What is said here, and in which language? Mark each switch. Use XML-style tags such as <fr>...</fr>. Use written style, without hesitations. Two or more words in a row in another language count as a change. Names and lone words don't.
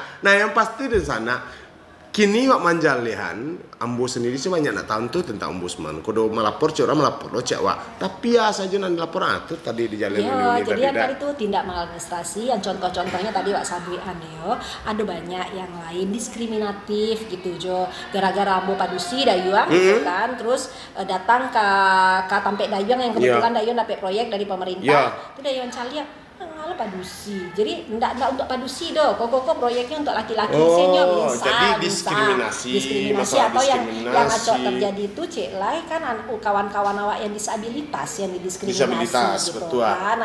<min>Nah yang pasti di sana, kini wak manjalihan, ambo sendiri sih banyak nak tahu tuh tentang ombudsman.</min> <id>Kau udah melapor, orang melapor lo cek wak. Tapi ya saja nanti laporan tuh tadi di jalan ini. Jadi yang tadi tuh tindak maladministrasi, yang contoh-contohnya tadi wak sabuian yo. Ada banyak yang lain diskriminatif gitu jo. Gara-gara ambo padusi dayuang gitu kan, terus datang ke Tampek Dayuang yang kebetulan Dayuang dapat proyek dari pemerintah. Itu Dayuang Calia. Padusi, jadi enggak untuk padusi doh, kok proyeknya untuk laki-laki senior bisa, jadi diskriminasi atau yang acok terjadi itu cek lai kan kawan-kawan awak yang disabilitas yang didiskriminasi gitu kan.</id>